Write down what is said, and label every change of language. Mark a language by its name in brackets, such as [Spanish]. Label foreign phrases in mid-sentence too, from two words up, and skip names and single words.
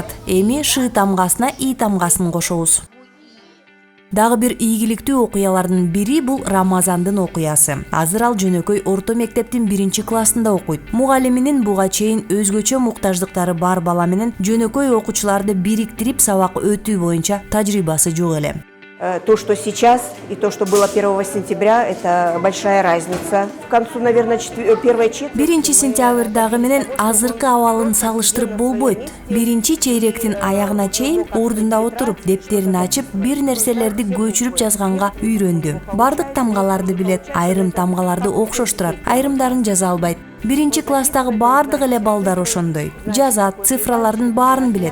[Kyrgyz] Эми Ш тамгасына И тамгасын кошобуз. Дагы бир ийгиликтүү окуялардын бири бул Рамазандын окуясы. Азыр ал жөнөкөй орто мектептин 1-классында окуйт. Мугалиминин буга чейин өзгөчө муктаждыктары бар бала менен жөнөкөй окуучуларды бириктирип сабак өтүү боюнча тажрыйбасы жок эле. [Russian] То, что сейчас, и то, что было 1 сентября, это большая разница. К концу, наверное, первой четверти... [Kyrgyz] 1 сентябрдагы менен азыркы абалын салыштырып болбойт. 1-чейректин аягына чейин ордунда отуруп, дептерин ачып, бир нерселерди көчүрүп жазганга үйрөндү. Бардык тамгаларды билет, айрым тамгаларды окшоштурат, айрымдарын жаза албайт. 1-класстагы бардык эле балдар ошондой. Жазат, цифралардын баарын билет.